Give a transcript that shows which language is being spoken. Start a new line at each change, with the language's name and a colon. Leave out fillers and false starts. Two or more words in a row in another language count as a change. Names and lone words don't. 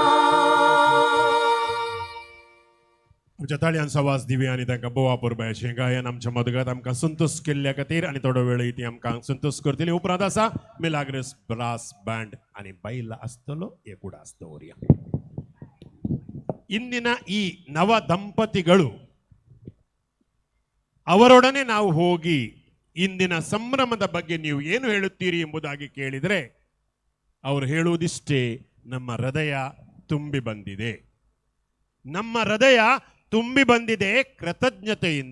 Konkani: आमच्या ताळयांचो आवाज दिवया आनी तांकां बोवा पुरबाय अशें गायन आमच्या मदगांत आमकां संतोश केल्ल्या खातीर आनी थोडो वेळ ती आमकां संतोश करतली उपरांत आसा मिलाग्रेस ब्रास बँड आनी बायल आसतलो एक उडास दवरया
Kannada: ಇಂದಿನ ಈ ನವ ದಂಪತಿಗಳು ಅವರೊಡನೆ ನಾವು ಹೋಗಿ ಇಂದಿನ ಸಂಭ್ರಮದ ಬಗ್ಗೆ ನೀವು ಏನು ಹೇಳುತ್ತೀರಿ ಎಂಬುದಾಗಿ ಕೇಳಿದರೆ ಅವರು ಹೇಳುವುದಿಷ್ಟೇ, ನಮ್ಮ ಹೃದಯ ತುಂಬಿ ಬಂದಿದೆ, ನಮ್ಮ ಹೃದಯ ತುಂಬಿ ಬಂದಿದೆ ಕೃತಜ್ಞತೆಯಿಂದ.